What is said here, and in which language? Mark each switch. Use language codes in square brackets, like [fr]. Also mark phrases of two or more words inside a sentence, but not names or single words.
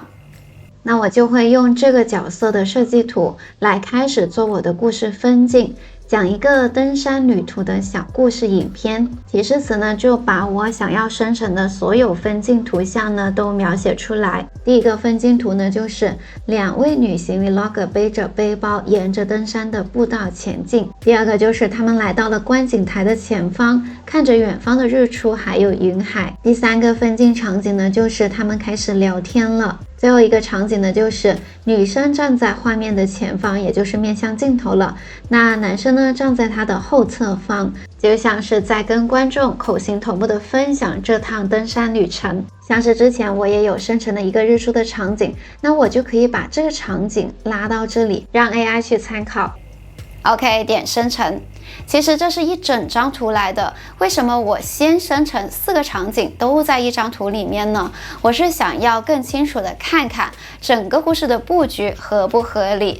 [zh] 那我就會用這個角色的設計圖來開始做我的故事分鏡，講一個登山旅途的小故事影片。提示詞呢，就把我想要生成的所有分鏡圖像呢都描寫出來。第一個分鏡圖呢，就是2位女性 vlogger 背着背包沿着登山的步道前進。第二個就是他們來到了觀景台的前方，看着遠方的日出還有雲海。第三個分鏡場景呢，就是他們開始聊天了。最後一個場景呢，就是女生站在畫面的前方，也就是面向鏡頭了。那男生呢，站在他的後側方，就像是在跟觀眾口型同步的分享這趟登山旅程。像是之前我也有生成的一個日出的場景，那我就可以把這個場景拉到這裡，讓 AI 去參考。OK， 點生成。其實這是一整張圖來的，為什麼我先生成4個場景都在一張圖裡面呢？我是想要更清楚的看看整個故事的布局合不合理。